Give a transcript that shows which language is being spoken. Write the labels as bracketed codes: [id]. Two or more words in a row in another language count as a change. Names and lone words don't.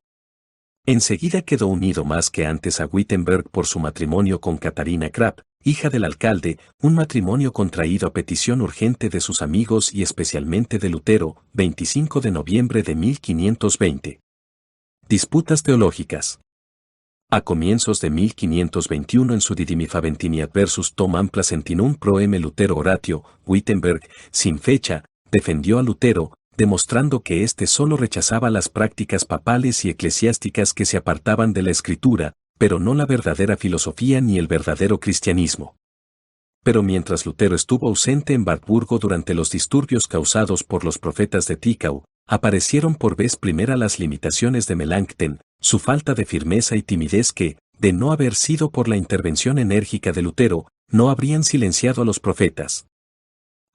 [es] Enseguida quedó unido más que antes a Wittenberg por su matrimonio con Catarina Krapp, hija del alcalde, un matrimonio contraído a petición urgente de sus amigos y especialmente de Lutero, 25 de noviembre de 1520. Disputas teológicas. A comienzos de 1521 en su Didimi Faventini adversus Tom Amplacentinum pro M. Lutero Horatio, Wittenberg, sin fecha, defendió a Lutero, demostrando que éste solo rechazaba las prácticas papales y eclesiásticas que se apartaban de la Escritura, pero no la verdadera filosofía ni el verdadero cristianismo. Pero mientras Lutero estuvo ausente en Wartburgo durante los disturbios causados por los profetas de Tickau, aparecieron por vez primera las limitaciones de Melanchthon, su falta de firmeza y timidez que, de no haber sido por la intervención enérgica de Lutero, no habrían silenciado a los profetas.